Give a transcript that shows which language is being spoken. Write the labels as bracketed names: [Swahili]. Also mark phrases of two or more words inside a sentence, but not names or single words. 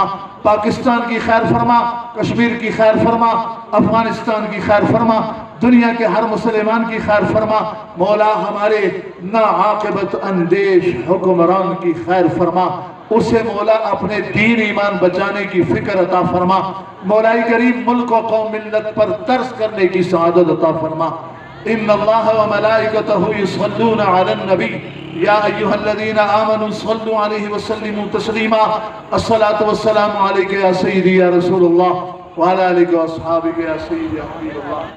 [Urdu] پاکستان کی خیر فرما، کشمیر کی خیر فرما، افغانستان کی خیر فرما، دنیا کے ہر مسلمان کی خیر فرما. مولا ہمارے ناعاقبت اندیش حکمران کی خیر فرما، اسے مولا اپنے دین ایمان بچانے کی فکر عطا فرما. مولائے کریم ملک اور قوم ملت پر ترس کرنے کی سعادت عطا فرما. [Arabic] إن الله وملائكته يصلون على النبي يا أيها الذين آمنوا صلوا عليه وسلموا تسليما. الصلاة والسلام عليك يا سيدي يا رسول الله وعلى آلك وأصحابك يا سيدي يا حبيب الله.